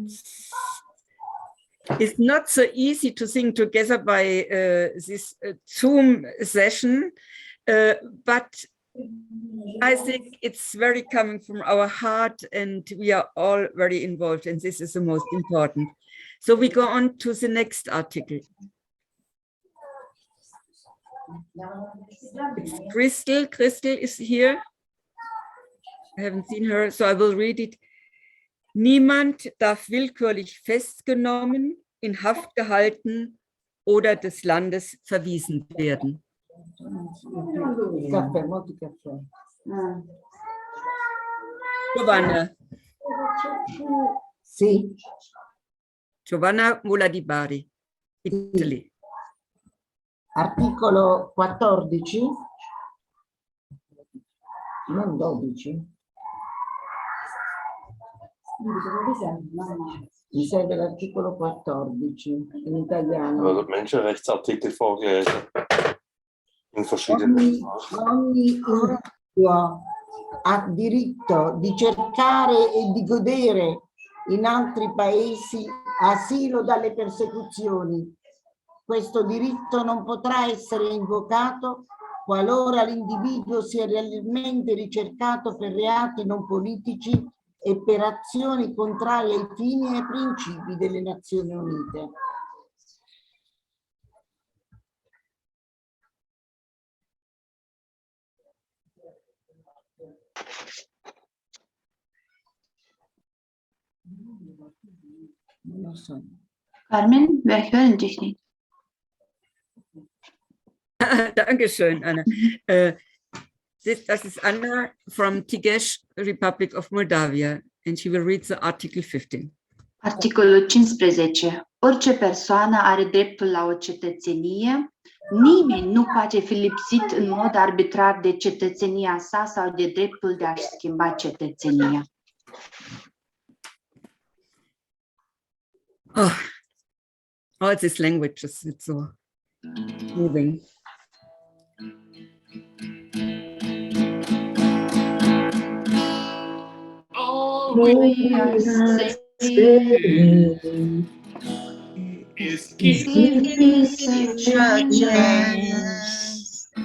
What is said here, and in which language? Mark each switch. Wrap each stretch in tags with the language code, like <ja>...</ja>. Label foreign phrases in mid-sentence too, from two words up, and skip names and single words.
<en>It's not so easy to sing together by this Zoom session, but I think it's very coming from our heart, and we are all very involved, and this is the most important. So we go on to the next article. It's Crystal. Crystal is here. I haven't seen her, so I will read it.</en> <de>Niemand darf willkürlich festgenommen, in Haft gehalten oder des Landes verwiesen werden. Giovanna.</de> <it>Sì. Giovanna Mula di Bari, Italy. Articolo 14, non 12. Mi serve l'articolo 14 in italiano.</it> <de>Also Menschenrechtsartikel vorgelesen. In verschiedenen</de> <it>Ogni individuo ha diritto di cercare e di godere in altri paesi asilo dalle persecuzioni. Questo diritto non potrà essere invocato qualora l'individuo sia realmente ricercato per reati non politici e per azioni contrarie ai fini e ai principi delle Nazioni Unite. Non lo so.</it> <de>Carmen, wir hören dich nicht. Dankeschön, Anna.</de> <en>This is Anna from Tigesh, Republic of Moldavia, and she will read the Article 15.</en> <ro>Articolul 15. Orice persoană are dreptul la o cetățenie. Nimeni nu poate fi lipsit în mod arbitrar de cetățenia sa sau de dreptul de a-și schimba cetățenia.</ro> <en>Oh, all these languages, it's so moving. All we are saying is give peace a chance.</en>